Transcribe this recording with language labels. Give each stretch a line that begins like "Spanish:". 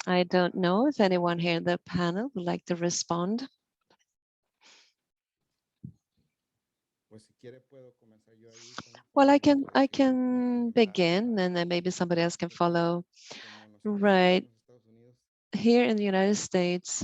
English: I don't know if anyone here in the panel would like to respond.
Spanish: Pues si quiere puedo comenzar yo ahí
English: Well, I can begin, and then maybe somebody else can follow.
Spanish: como nosotros aquí
English: Right.
Spanish: en los Estados Unidos
English: Here in the United States,